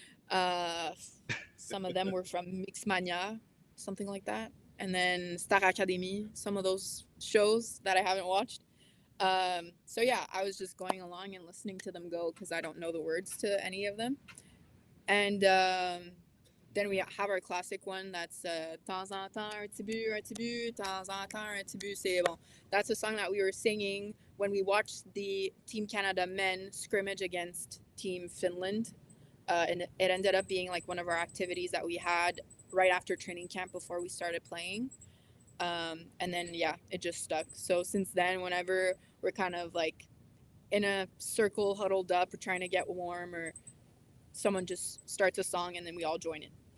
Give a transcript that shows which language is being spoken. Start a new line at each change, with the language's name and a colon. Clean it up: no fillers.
English: uh, some of them were from Mixmania, something like that, and then Star Academy, some of those shows that I haven't watched. So yeah, I was just going along and listening to them go because I don't know the words to any of them. And then we have our classic one that's
French: temps en temps un petit but, temps en temps un petit but, c'est bon.
English: That's a song that we were singing when we watched the Team Canada men scrimmage against Team Finland. And it ended up being like one of our activities that we had right after training camp before we started playing. And then, yeah, it just stuck. So since then, whenever we're kind of like in a circle huddled up or trying to get warm, or someone just starts a song and then we all join in.